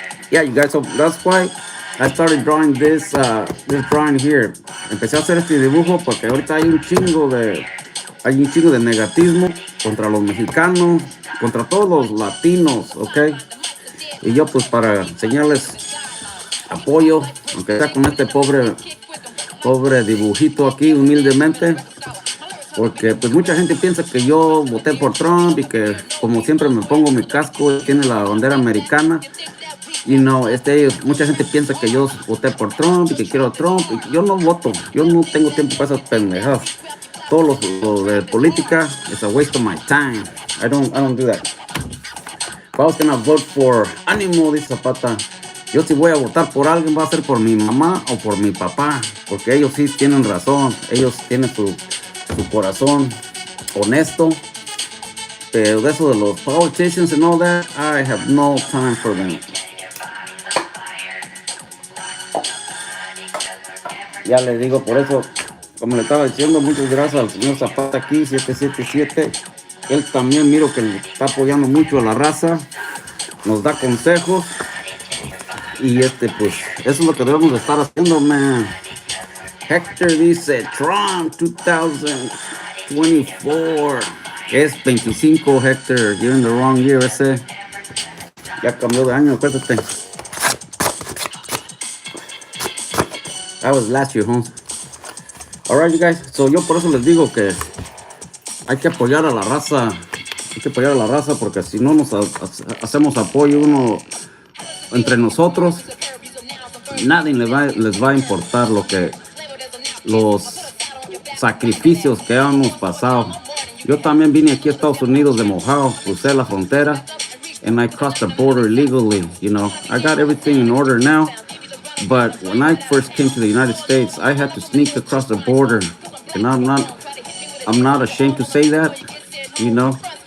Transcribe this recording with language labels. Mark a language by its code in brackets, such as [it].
[en] Yeah, you guys, so that's why I started drawing this drawing here. [es] Empecé a hacer este dibujo porque ahorita hay un chingo de negatismo contra los mexicanos, contra todos los latinos, ¿ok? Y yo pues para enseñarles apoyo, aunque sea con este pobre dibujito aquí, humildemente, porque pues mucha gente piensa que yo voté por Trump y que como siempre me pongo mi casco, tiene la bandera americana. Y no, mucha gente piensa que yo voté por Trump y que quiero a Trump. Y yo no voto, yo no tengo tiempo para esas pendejadas. Todo lo de política es [en] a waste of my time. I don't do that. If I was gonna vote for [es] ánimo, dice Zapata, yo si voy a votar por alguien va a ser por mi mamá o por mi papá, porque ellos sí tienen razón, ellos tienen su corazón honesto. Pero de eso de los [en] politicians and all that, I have no time for them. [es] Ya le digo, por eso, como le estaba diciendo, muchas gracias al señor Zapata aquí, 777. Él también miro que le está apoyando mucho a la raza, nos da consejos. Y pues, eso es lo que debemos de estar haciendo, man. Hector dice, Trump 2024. Es 25, Hector. [en] You're in the wrong year, ese. [es] Ya cambió de año, acuérdate. [en] That was last year, Holmes. Alright, you guys. [es] So yo por eso les digo que hay que apoyar a la raza. Hay que apoyar a la raza porque si no nos hacemos apoyo uno entre nosotros, nadie les va a importar los sacrificios que hemos pasado. Yo también vine aquí a Estados Unidos de mojado, crucé la frontera, [en] and I crossed the border illegally. You know, I got everything in order now. But when I first came to the United States, I had to sneak across the border, and I'm not ashamed to say that, you know.